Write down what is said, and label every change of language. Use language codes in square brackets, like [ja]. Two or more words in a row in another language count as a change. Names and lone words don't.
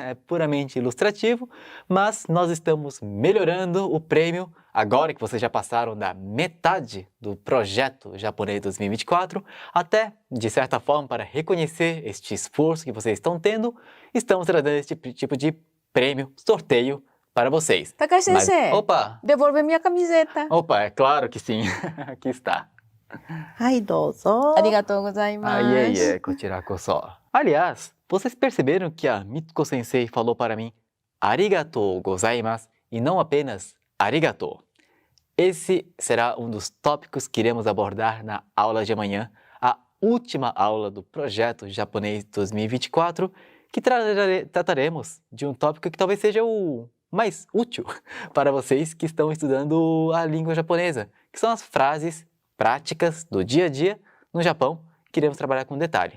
[pt] É puramente ilustrativo, mas nós estamos melhorando o prêmio agora que vocês já passaram da metade do projeto japonês 2024, até, de certa forma, para reconhecer este esforço que vocês estão tendo, estamos trazendo esse tipo de prêmio, sorteio, para vocês. Takashi Sensei, opa! devolve minha camiseta. Opa, é claro que sim. Aqui está. Ai, [ja] dozo. ありがとうございます. Kochirakoso. [pt] Aliás, vocês perceberam que a Mitsuko Sensei falou para mim [ja] ありがとうございます [pt] e não apenas arigatou. Esse será um dos tópicos que iremos abordar na aula de amanhã, a última aula do projeto japonês 2024, que trataremos de um tópico que talvez seja o mais útil para vocês que estão estudando a língua japonesa, que são as frases práticas do dia a dia no Japão, que iremos trabalhar com detalhe.